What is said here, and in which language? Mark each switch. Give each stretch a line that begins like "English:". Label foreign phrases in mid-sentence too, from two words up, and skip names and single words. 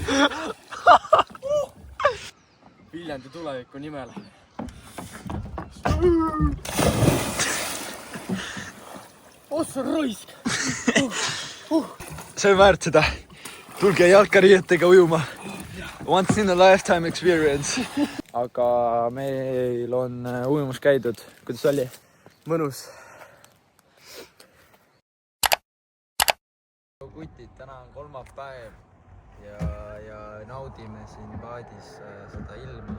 Estonian: Viljandi tuleviku nimel. Ossa raisk! see on väärt seda. Tulge jalkariietega ujuma.
English: Once in a lifetime experience.
Estonian: aga meil on ujumus käidud. Kuidas oli? Mõnus. Kutid, täna on kolmapäev ja naudime siin paadis seda ilma.